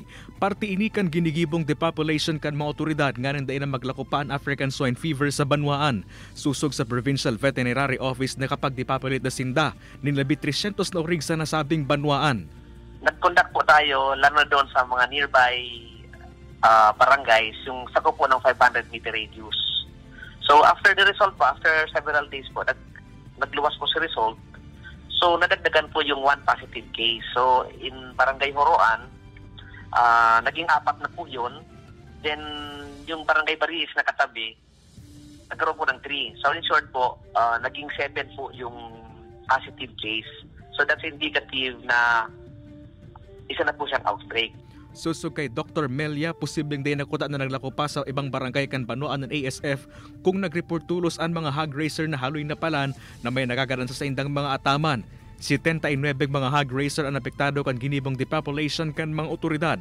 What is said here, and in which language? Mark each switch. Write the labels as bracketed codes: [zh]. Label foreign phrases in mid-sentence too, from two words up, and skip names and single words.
[bik] Parti ini kan ginigibong depopulation kan mga otoridad nga nang dain na maglako pa ang African Swine Fever sa banwaan. Susog sa Provincial Veterinary Office na kapag depopulate na sinda, nilabi 300 na urig sa nasabing banwaan. [tl] Nag-conduct po tayo lalo doon sa mga [en] nearby barangays, [tl] yung sakop po ng [en] 500 meter radius. [tl] So [en] after the result [tl] po, [en] after several days [tl] po, nagluwas po si result. So, nadagdagan po yung [en] one positive case. [tl] So, in Barangay Huruan, naging 4 na po yun. Then, yung Barangay Baris na katabi, nagkaroon po ng 3. So, in short po, naging 7 po yung [en] positive case. [tl] So, [en] that's indicative [tl] na isa na po siyang outbreak. [bik] Susog kay Dr. Melia, posibleng din nakuta na naglako pa sa ibang barangay kan banwaan ng ASF kung nag-report tulos ang mga [en] hog racer [bik] na haloy na palan na may nagagaransa sa indang mga ataman. 79 mga [en] hog racer [bik] ang apektado kan ginibong depopulation kan mga otoridad.